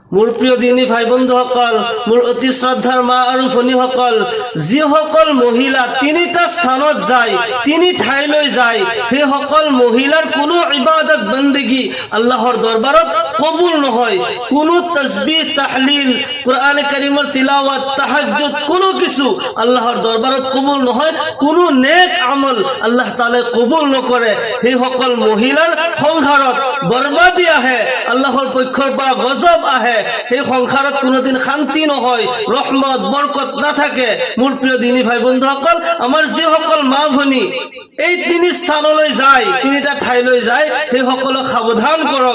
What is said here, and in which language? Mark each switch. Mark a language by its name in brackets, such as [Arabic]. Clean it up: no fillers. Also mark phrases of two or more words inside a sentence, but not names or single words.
[Assamese] মোৰ প্ৰিয় দিনী ভাই বন্ধুসকল, মোৰ অতি শ্ৰদ্ধাৰ মা আৰু ভনীসকল, যিসকল মহিলা তিনিটা স্থানত যায়, তিনি ঠাইলৈ যায়, সেইসকল মহিলাৰ কোনো ইবাদত বন্দেগী আল্লাহৰ দৰবাৰত কবুল নহয়। কোনো তসবিহ, তাহলিল, কোরআন কারীমৰ তিলাওয়াত, তাহাজ্জুদ কোনো কিছু আল্লাহৰ দৰবাৰত কবুল নহয়। কোনো নেক আমল আল্লাহ তাআলাই কবুল নকৰে। সেইসকল মহিলাৰ সংসাৰত বৰবাদী আহে, আল্লাহৰ পক্ষৰ পৰা গজব আহে। সেই সংসাৰত কোনোদিন শান্তি নহয়, ৰহমত বৰকত নাথাকে। মোৰ প্ৰিয় দিনী ভাই বন্ধুসকল, আমাৰ যিসকল মা ভনী এই তিনি স্থানলৈ যায়, তিনিটা ঠাইলৈ যায়, সেইসকলক সাৱধান কৰক।